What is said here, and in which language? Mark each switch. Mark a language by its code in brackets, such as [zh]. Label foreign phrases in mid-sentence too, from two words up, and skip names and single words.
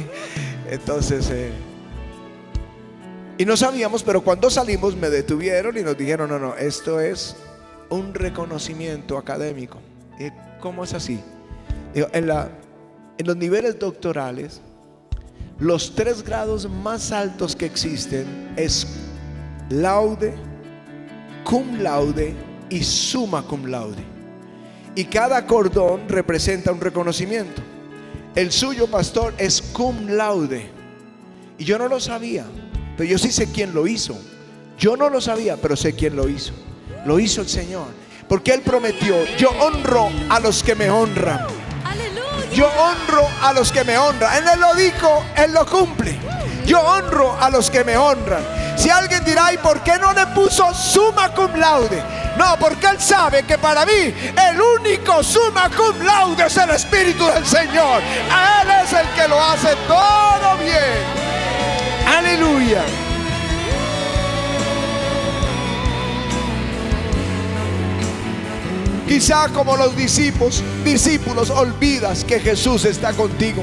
[es] Entonces y no sabíamos, pero cuando salimos me detuvieron y nos dijeron: no, esto es un reconocimiento académico. ¿Y cómo es así? Digo, en los niveles doctorales, los 3 grados más altos que existen es laude, [la] cum laude [es] y [la] summa cum laude. [es] Y cada cordón representa un reconocimiento. El suyo, pastor, es [la] cum laude. [es] Y yo no lo sabía, pero yo sí sé quién lo hizo. Yo no lo sabía, pero sé quién lo hizo. Lo hizo el Señor, porque Él prometió: yo honro a los que me honran. Yo honro a los que me honran. Él lo dijo, Él lo cumple. Yo honro a los que me honran. Si alguien dirá: ¿y por qué no le puso [la] summa cum laude? [es] No, porque Él sabe que para mí el único [la] summa cum laude [es] es el Espíritu del Señor. A Él es el que lo hace todo bien. Aleluya. Quizá como los discípulos olvidas que Jesús está contigo.